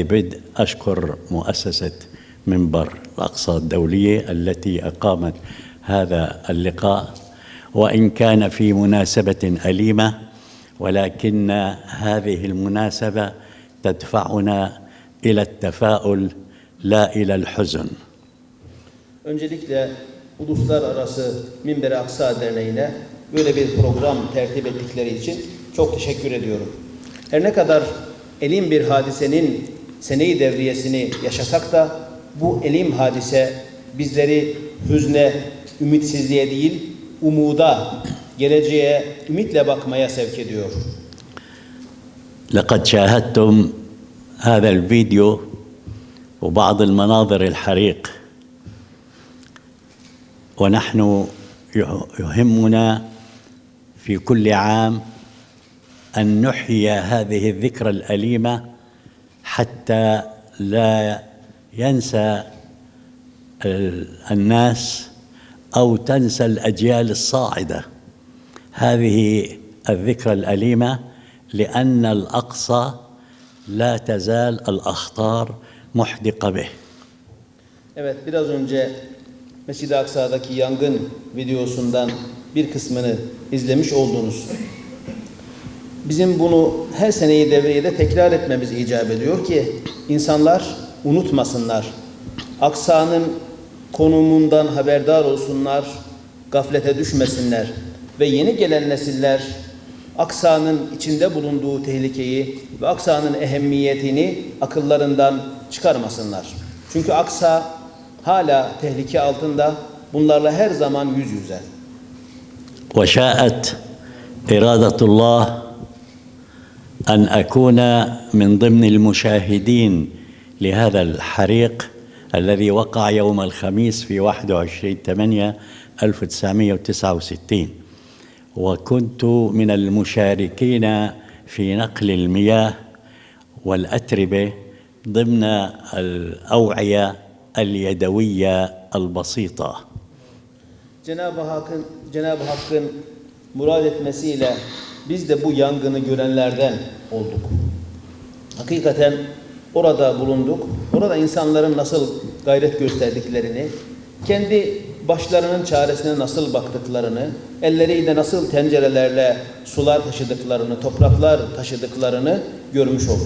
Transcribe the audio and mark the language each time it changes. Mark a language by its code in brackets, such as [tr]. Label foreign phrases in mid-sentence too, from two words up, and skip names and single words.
[ar] بدء أشكر مؤسسة منبر الأقصى الدولية التي أقامت هذا اللقاء، وإن كان في مناسبة أليمة، ولكن هذه المناسبة تدفعنا إلى التفاؤل لا إلى الحزن. [tr] Öncelikle Uluslararası Minber-i Aksa Derneği'ne böyle bir program tertip ettikleri için çok teşekkür ediyorum. Her ne kadar elim bir hadisenin sene-i devriyesini yaşasak da bu elim hadise bizleri hüzne, ümitsizliğe değil, umuda, geleceğe ümitle bakmaya sevk ediyor. [ar] لقد شاهدتم هذا الفيديو وبعض المناظر الحريق، ونحن يهمنا في كل عام أن نحيي هذه الذكرى الأليمة حتى لا ينسى الناس أو تنسى الأجيال الصاعدة هذه الذكرى الأليمة، لأن الأقصى لا تزال الأخطار محدقة به. [tr] Evet, biraz önce Mescid-i Aksa'daki yangın videosundan bir kısmını izlemiş oldunuz. Bizim bunu her seneyi devriyede tekrar etmemiz icap ediyor ki insanlar unutmasınlar. Aksa'nın konumundan haberdar olsunlar, gaflete düşmesinler ve yeni gelen nesiller Aksa'nın içinde bulunduğu tehlikeyi ve Aksa'nın ehemmiyetini akıllarından çıkarmasınlar. Çünkü Aksa hala tehlike altında, bunlarla her zaman yüz yüze. [ar] وشاءت إرادة الله أن أكون من ضمن المشاهدين لهذا الحريق الذي وقع يوم الخميس في 21/8/1969، وكنت من المشاركين في نقل المياه والأتربة ضمن الأوعية اليدوية البسيطة. [tr] Cenab-ı Hakk'ın murad etmesiyle biz de bu yangını görenlerden olduk. Hakikaten orada bulunduk. Orada insanların nasıl gayret gösterdiklerini, kendi başlarının çaresine nasıl baktıklarını, elleriyle nasıl tencerelerle sular taşıdıklarını, topraklar taşıdıklarını görmüş olduk.